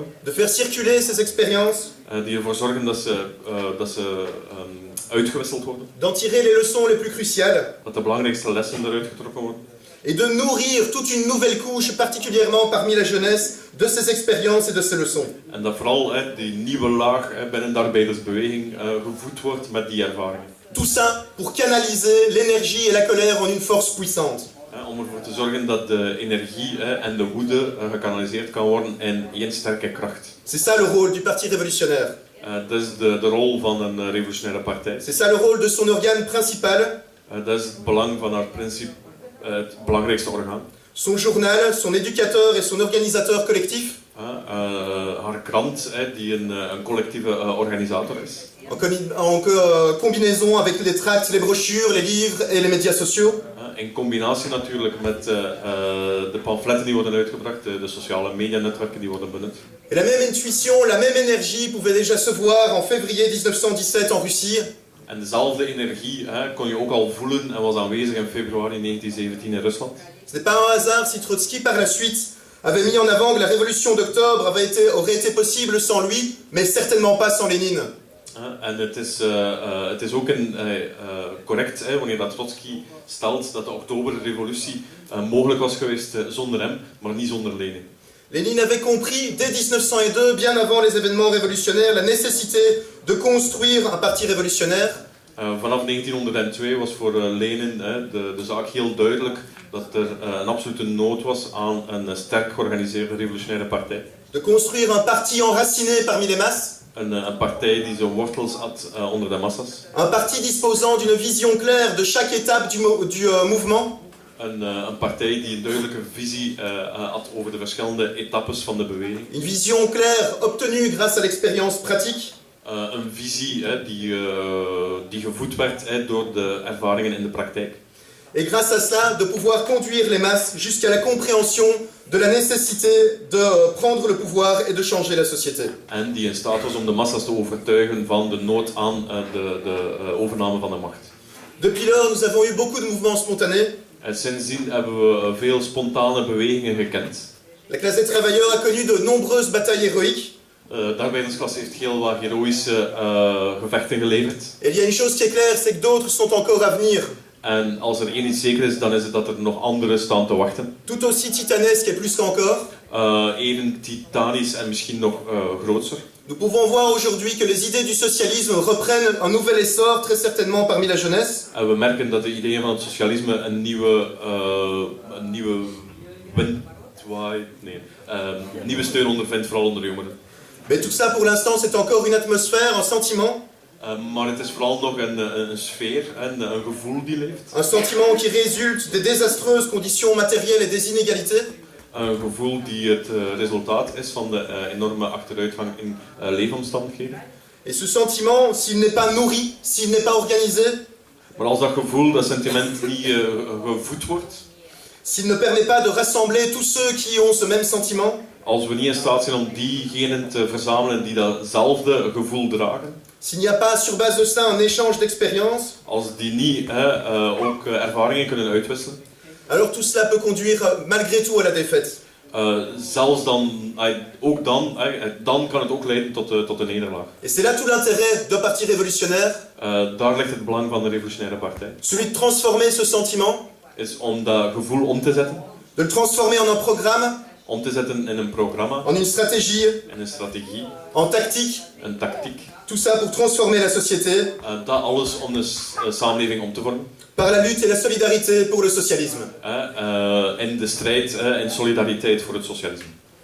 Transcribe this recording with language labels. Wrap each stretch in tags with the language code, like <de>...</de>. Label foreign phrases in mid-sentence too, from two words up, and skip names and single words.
<fr>de faire circuler ces expériences,</fr> <nl>Die ervoor zorgen dat ze uitgewisseld worden.</nl> <fr>d'en tirer les leçons les plus cruciales,</fr> <nl>Dat de belangrijkste lessen eruit getrokken worden.</nl> <fr>et de nourrir toute une nouvelle couche, particulièrement parmi la jeunesse, de ces expériences et de ces leçons.</fr> <nl>En dat vooral die nieuwe laag binnen de arbeidersbeweging gevoed wordt met die ervaringen.</nl> <fr>Tout ça pour canaliser l'énergie et la colère en une force puissante.</fr> <nl>Om ervoor te zorgen dat de energie en de woede gekanaliseerd kan worden in één sterke kracht.</nl> <fr>C'est ça le rôle du Parti révolutionnaire.</fr> <nl>Dat is de rol van een revolutionaire partij.</nl> <fr>C'est ça le rôle de son organe principal,</fr> <nl>Dat is het belang van haar principe, het belangrijkste orgaan.</nl> <fr>son journal, son éducateur et son organisateur collectif,</fr> <nl>Haar krant, die een collectieve organisator is.</nl> <fr>en combinaison avec les tracts, les brochures, les livres et les médias sociaux.</fr> <nl>In combinatie natuurlijk met de pamfletten die worden uitgebracht, de sociale medianetwerken die worden benut.</nl> <fr>Et la même intuition, la même énergie pouvait déjà se voir en février 1917 en Russie,</fr> <nl>En dezelfde energie kon je ook al voelen en was aanwezig in februari 1917 in Rusland.</nl> <fr>Ce n'est pas un hasard si Trotsky par la suite avait mis en avant que la révolution d'octobre aurait été possible sans lui, mais certainement pas sans Lénine.</fr> <nl>En het is ook correct wanneer dat Trotsky stelt dat de oktoberrevolutie mogelijk was geweest zonder hem, maar niet zonder Lenin.</nl> <fr>Lénine avait compris dès 1902, bien avant les événements révolutionnaires, la nécessité de construire un parti révolutionnaire.</fr> <nl>Vanaf 1902 was voor Lenin de zaak heel duidelijk dat er een absolute nood was aan een sterk georganiseerde revolutionaire partij.</nl> <fr>De construire un parti enraciné parmi les masses.</fr> <nl>Een partij die zijn wortels had onder de massa's.</nl> <fr>Un parti disposant d'une vision claire de chaque étape du mouvement.</fr> <nl>Een partij die een duidelijke visie had over de verschillende etappes van de beweging.</nl> <fr>Une vision claire obtenue grâce à l'expérience pratique.</fr> <nl>Een visie die gevoed werd door de ervaringen in de praktijk.</nl> <fr>Et grâce à cela, de pouvoir conduire les masses jusqu'à la compréhension de la nécessité de prendre le pouvoir et de changer la société.</fr> <nl>En die in staat was om de massa's te overtuigen van de nood aan de overname van de macht.</nl> <fr>Depuis lors, nous avons eu beaucoup de mouvements spontanés.</fr> <nl>En sindsdien hebben we veel spontane bewegingen gekend.</nl> <fr>La classe des travailleurs a connu de nombreuses batailles héroïques.</fr> <nl>De arbeidersklasse heeft heel wat heroïsche gevechten geleverd.</nl> <fr>Et il y a une chose qui est claire, c'est que d'autres sont encore à venir.</fr> <nl>En als er één iets zeker is, dan is het dat er nog andere staan te wachten.</nl> <fr>Tout aussi titanesque et plus qu'encore.</fr> <nl>Even titanisch en misschien nog groter.</nl> <fr>Nous pouvons voir aujourd'hui que les idées du socialisme reprennent un nouvel essor, très certainement parmi la jeunesse.</fr> <nl>En we merken dat de ideeën van het socialisme een nieuwe nieuwe steun ondervindt, vooral onder jongeren.</nl> <fr>Mais tout ça, pour l'instant, c'est encore une atmosphère, un sentiment.</fr> <nl>Maar het is vooral nog een sfeer en een gevoel die leeft.</nl> <fr>Un sentiment qui résulte des désastreuses conditions matérielles et des inégalités.</fr> <nl>Een gevoel die het resultaat is van de enorme achteruitgang in leefomstandigheden.</nl> <fr>Et ce sentiment, s'il n'est pas nourri, s'il n'est pas organisé,</fr> <nl>Maar als dat gevoel, dat sentiment niet gevoed wordt,</nl> <fr>s'il ne permet pas de rassembler tous ceux qui ont ce même sentiment,</fr> <nl>als we niet in staat zijn om diegenen te verzamelen die datzelfde gevoel dragen,</nl> <fr>s'il n'y a pas sur base de ça un échange d'expériences,</fr> <nl>als die niet ook ervaringen kunnen uitwisselen,</nl> <fr>alors tout cela peut conduire malgré tout à la défaite.</fr> <nl>zelfs dan, ook dan kan het ook leiden tot een nederlaag.</nl> <fr>Et c'est là tout l'intérêt d'un parti révolutionnaire,</fr> <nl>Daar ligt het belang van de revolutionaire partij.</nl> <fr>celui de transformer ce sentiment,</fr> <nl>Is om dat gevoel om te zetten.</nl> <fr>de le transformer en un programme,</fr> <nl>Om te zetten in een programma,</nl> <fr>en une stratégie,</fr> <nl>in een strategie,</nl> <fr>en tactique,</fr> <nl>een tactiek.</nl> <fr>tout ça pour transformer la société</fr> <nl>Dat alles om de samenleving om te vormen.</nl> <fr>par la lutte et la solidarité pour le socialisme.</fr> <nl>In de strijd, in solidariteit voor het socialisme.</nl>